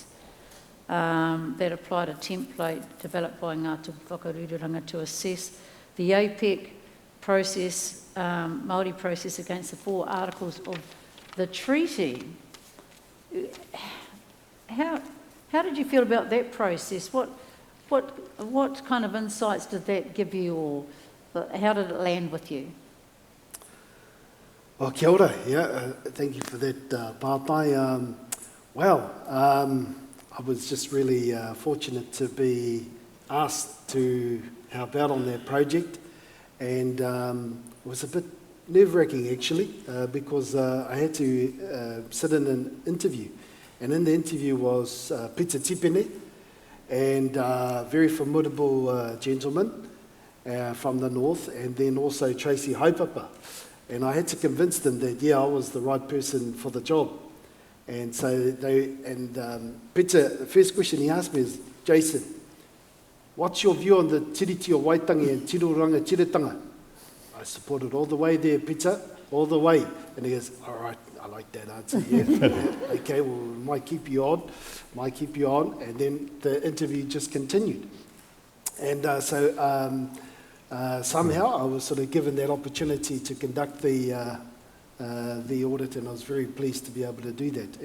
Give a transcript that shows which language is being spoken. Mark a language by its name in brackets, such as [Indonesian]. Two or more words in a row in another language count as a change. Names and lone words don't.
[English] That applied a template developed by Ngā Toki Whakarururanga to assess the APEC process, Māori process against the 4 articles of the treaty. How did you feel about that process? What kind of insights did that give you, or how did it land with you? Well, [Māori] kia ora, [English] yeah, thank you for that, Pāpai. I was just really fortunate to be asked to help out on that project, and it was a bit nerve-wracking actually, because I had to sit in an interview, and in the interview was Peter Tipene, and a very formidable gentleman from the north, and then also Tracy Haupapa, and I had to convince them that I was the right person for the job. And so Peter, the first question he asked me is, Jason, what's your view on the tiriti o Waitangi and [Māori] tiruranga tiritanga? [English] I supported all the way there, Peter, all the way. And he goes, all right, I like that answer, yeah. Okay, well, might keep you on. And then the interview just continued. And somehow I was sort of given that opportunity to conduct the audit, and I was very pleased to be able to do that.